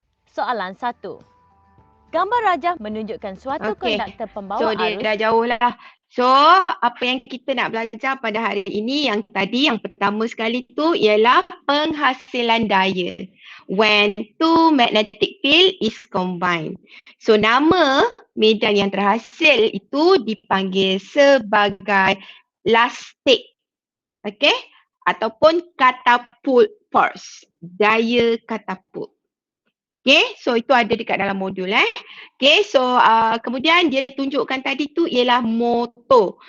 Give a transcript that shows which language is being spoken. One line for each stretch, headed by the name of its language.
Malay: Soalan 1. Gambar rajah menunjukkan suatu konduktor pembawa So dia arus. dah jauh lah. So apa yang kita nak belajar pada hari ini yang tadi yang pertama sekali tu ialah penghasilan daya.
English: When two magnetic field is combined.
Malay: So nama medan yang terhasil itu dipanggil sebagai lastik. Okay? Ataupun catapult force. Daya katapult. Okay, so itu ada dekat dalam modul Okay, so kemudian dia tunjukkan tadi tu ialah motor.